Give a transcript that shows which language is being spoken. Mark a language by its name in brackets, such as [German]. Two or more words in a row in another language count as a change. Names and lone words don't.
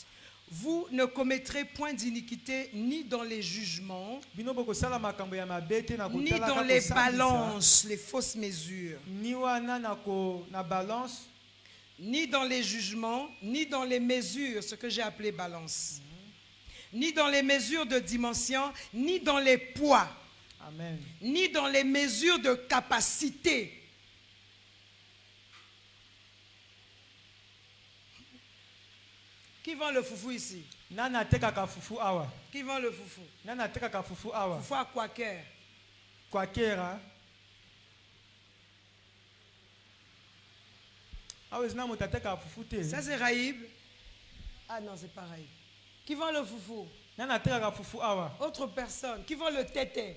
[French] Vous ne commettrez point d'iniquité ni dans les jugements, ni dans les balances, les fausses mesures, ni dans les jugements, ni dans les mesures, ce que j'ai appelé balance, ni dans les mesures de dimension, ni dans les poids, Amen. Ni dans les mesures de capacité. Qui vend le foufou ici? [Lingala] Nana tekaka fufu awa. [French] Qui vend le foufou? [Lingala] Nana tekaka fufu awa. [French] Fufu à Quaker. Quaker, hein? Ça c'est Raïb. Ah non, c'est pareil. Qui vend le foufou? Autre personne. Qui vend le tété?